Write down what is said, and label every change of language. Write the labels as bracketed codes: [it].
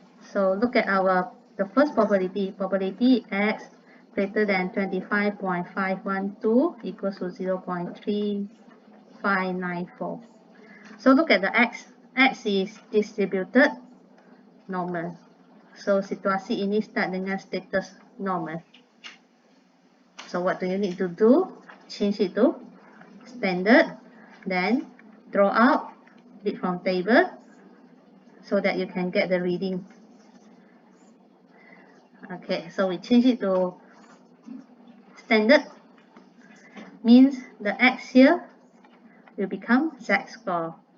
[en] So look at the first probability x greater than 25.512 equals to 0.3594. So look at the x. X is distributed normal. [id] So situasi ini start dengan status normal. [en] So what do you need to do? Change it to standard, then draw out it from table so that you can get the reading. Okay, so we change it to standard, means the x here will become z-score.